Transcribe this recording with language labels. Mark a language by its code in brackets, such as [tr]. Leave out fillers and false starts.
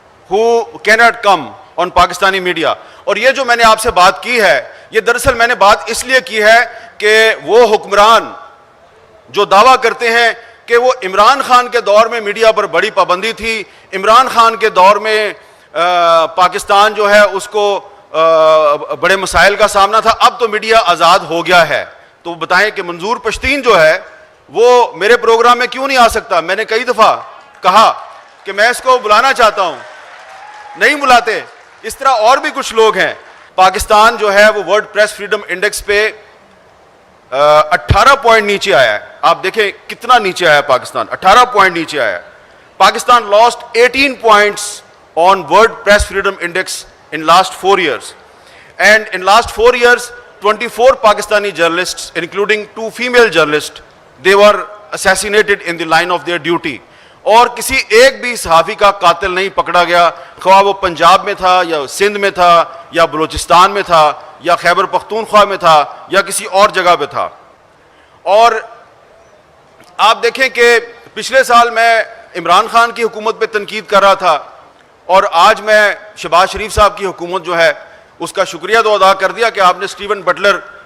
[en] who cannot come on Pakistani media. [ur] اور یہ جو میں نے آپ سے بات کی ہے, یہ دراصل میں نے بات اس لیے کی ہے کہ وہ حکمران جو دعویٰ کرتے ہیں کہ وہ عمران خان کے دور میں میڈیا پر بڑی پابندی تھی, عمران خان کے دور میں پاکستان جو ہے اس کو بڑے مسائل کا سامنا تھا, اب تو میڈیا آزاد ہو گیا ہے, تو بتائیں کہ منظور پشتین جو ہے وہ میرے پروگرام میں کیوں نہیں آ سکتا؟ میں نے کئی دفعہ کہا کہ میں اس کو بلانا چاہتا ہوں, نہیں بلاتے. اس طرح اور بھی کچھ لوگ ہیں. پاکستان جو ہے وہ ورلڈ پریس فریڈم انڈیکس پہ 18 پوائنٹ نیچے آیا ہے. آپ دیکھیں کتنا نیچے آیا پاکستان, 18 پوائنٹ نیچے آیا ہے. [en] Pakistan last 18 points on World Press Freedom Index in last 4 years. And in last 4 years, 24 Pakistani journalists, including 2 female journalists, they were assassinated in the line of their duty. [ur] اور کسی ایک بھی صحافی کا قاتل نہیں پکڑا گیا, خواہ وہ پنجاب میں تھا یا سندھ میں تھا یا بلوچستان میں تھا یا خیبر پختونخوا میں تھا یا کسی اور جگہ پہ تھا. اور آپ دیکھیں کہ پچھلے سال میں عمران خان کی حکومت پہ تنقید کر رہا تھا, اور آج میں شہباز شریف صاحب کی حکومت جو ہے اس کا شکریہ تو ادا کر دیا کہ آپ نے سٹیون بٹلر